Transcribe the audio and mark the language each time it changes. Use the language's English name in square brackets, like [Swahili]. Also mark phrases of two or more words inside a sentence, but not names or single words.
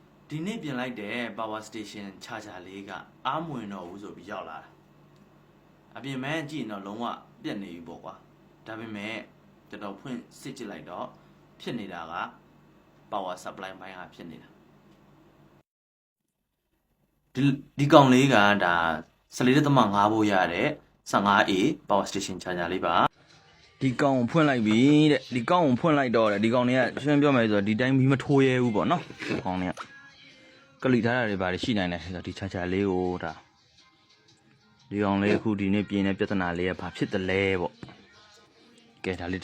[Burmese] ဒီနေ့ပြင်လိုက်တဲ့ [English] power station charger [Burmese] လေးကအားမဝင်တော့ဘူးဆိုပြီးရောက်လာတာအပြင်မဲကြည့်ရင်တော့လုံးဝပြတ်နေပြီပေါ့ကွာဒါပေမဲ့တော်တော်ဖွင့်စစ်ကြည့်လိုက်တော့ဖြစ်နေတာက [English] power supply [Burmese] ဘိုင်းကဖြစ်နေတာဒီကောင်လေးကဒါ14.5 volt ရတဲ့ 15A [English] power station charger [Burmese] လေးပါဒီကောင်ကိုဖွင့်လိုက်ပြီတဲ့ဒီကောင်ကိုဖွင့်လိုက်တော့တဲ့ဒီကောင်တွေကရှင်းပြောမယ် ဆိုတော့ဒီတိုင်းမီးမထိုးရဲဘူးပေါ့နော်ဒီကောင်တွေကကလိထားတာတွေပါတယ်ရှိနိုင်တယ်ဆိုတော့ဒီ charger လေးကိုဒါဒီကောင်လေးအခုဒီနေ့ပြင်းတဲ့ပြဿနာလေးကဘာဖြစ်တယ်လဲပေါ့ကဲဒါလေး